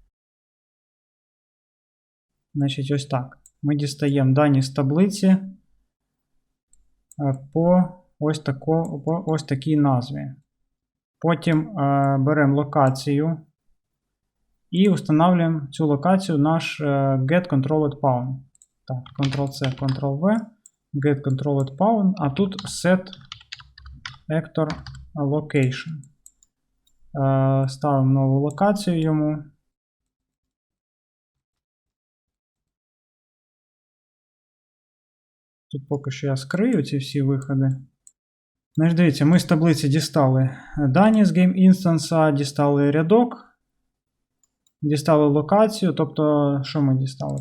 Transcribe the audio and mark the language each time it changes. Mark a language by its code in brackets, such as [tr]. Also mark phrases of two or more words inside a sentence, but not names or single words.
[uk] Значить, ось так. Ми дістаємо дані з таблиці по ось такій назві. Потім беремо локацію і встановлюємо цю локацію наш getControlledPawn. Так, Ctrl-C, Ctrl-V, getControlledPawn, а тут setActorLocation. Ставимо нову локацію йому. Тут поки що я скрию ці всі виходи. Значить, дивіться, ми з таблиці дістали дані з Game Instance, дістали рядок, дістали локацію, тобто, що ми дістали?